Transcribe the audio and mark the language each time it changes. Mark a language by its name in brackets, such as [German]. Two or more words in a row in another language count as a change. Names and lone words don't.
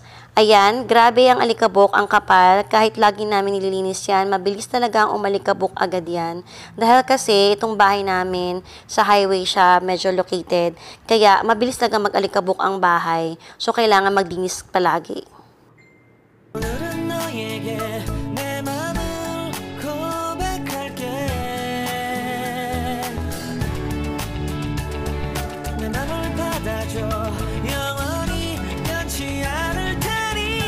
[Filipino] Ayan, grabe ang alikabok, ang kapal. Kahit lagi namin nililinis yan, mabilis talaga ang umalikabok agad yan. Dahil kasi, itong bahay namin, sa highway siya, medyo located. Kaya, mabilis talaga mag-alikabok ang bahay. So, kailangan magdinis palagi. [Korean] 오늘은 너에게 내 맘을 고백할게 내 맘을 받아줘 영원히 변치 않을 테니